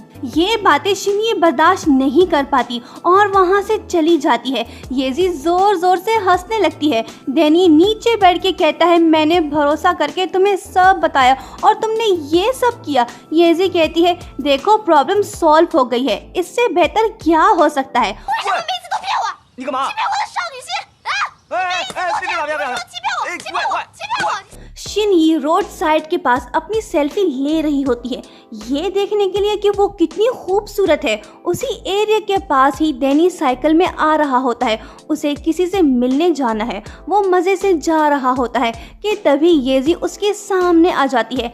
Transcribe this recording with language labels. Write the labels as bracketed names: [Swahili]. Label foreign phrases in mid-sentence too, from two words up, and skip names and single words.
[Hindi] ये बातें शिनिये बर्दाश्त नहीं कर पाती और वहाँ से चली जाती है। येजी जोर जोर से हंसने लगती है। डेनिये नीचे बैठ के कहता है मैंने भरोसा करके तुम्हें सब बताया और तुमने ये सब किया। येजी कहती है देखो [English] problem solve [Hindi] हो गई है, इससे बेहतर क्या हो सकता है। [Chinese] 你干嘛？欺骗我的少女心！别打！欺骗我！ [Hindi] शिनयी [English] road side [Hindi] के पास अपनी सेल्फी ले रही होती है। ये देखने के लिए कि वो कितनी खूबसूरत है। उसी एरिया के पास ही डैनी साइकिल में आ रहा होता है, उसे किसी से मिलने जाना है। वो मज़े से जा रहा होता है कि तभी येजी उसके सामने आ जाती है।